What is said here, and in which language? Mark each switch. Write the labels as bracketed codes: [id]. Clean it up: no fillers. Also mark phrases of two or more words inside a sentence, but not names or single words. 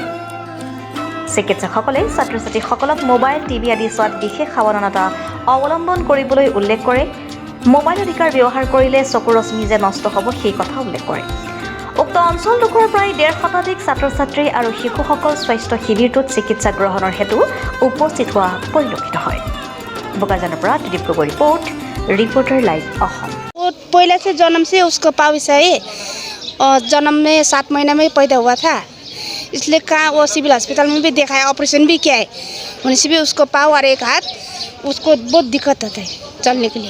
[as] চিকিৎসকসকলে ছাত্ৰ ছাত্ৰীসকলক মোবাইল, টিভি আদি চোৱাত বিশেষ সাৱধানতা অৱলম্বন কৰিবলৈ উল্লেখ কৰে। মোবাইল অধিকাৰ ব্যৱহাৰ কৰিলে চকুৰ ৰশ্মি যে নষ্ট হ'ব সেই কথা উল্লেখ কৰে। উক্ত অঞ্চলটোৰ প্ৰায় 1.5 শতাধিক ছাত্ৰ ছাত্ৰী আৰু শিশুসকল স্বাস্থ্য শিবিৰটোত চিকিৎসা গ্ৰহণৰ হেতু উপস্থিত হোৱা পৰিলক্ষিত হয়। বোকাজানৰ পৰা ত্ৰিদীপ গগৈ [en] reporter live [as] अहम। [hi] पहले से जन्म से उसको पाउस है और जन्म में 7 महीना में पैदा हुआ था, इसलिए कहाँ वो सिविल अस्पताल में भी दिखाया, ऑपरेशन भी किया है, उन्हीं से भी उसको पाँव और एक हाथ, उसको बहुत दिक्कत होता है चलने के लिए।